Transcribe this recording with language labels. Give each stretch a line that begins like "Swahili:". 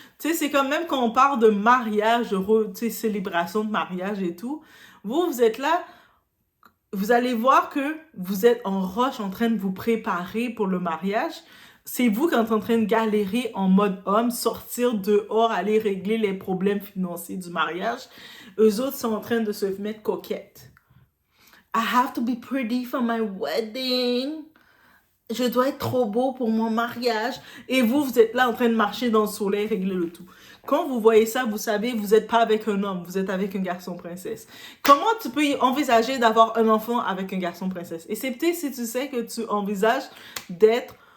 French: Tu sais, c'est comme même quand on parle de mariage, tu sais, célébration de mariage et tout, vous êtes là, vous allez voir que vous êtes en rush en train de vous préparer pour le mariage. C'est vous qui êtes en train de galérer en mode homme, sortir dehors, aller régler les problèmes financiers du mariage. Eux autres sont en train de se mettre coquettes.
English: I have to be pretty for my wedding.
French: Je dois être trop beau pour mon mariage. Et vous êtes là en train de marcher dans le soleil, régler le tout. Quand vous voyez ça, vous savez, vous n'êtes pas avec un homme, vous êtes avec un garçon princesse. Comment tu peux envisager d'avoir un enfant avec un garçon princesse? Et c'est peut-être si tu sais que tu envisages d'être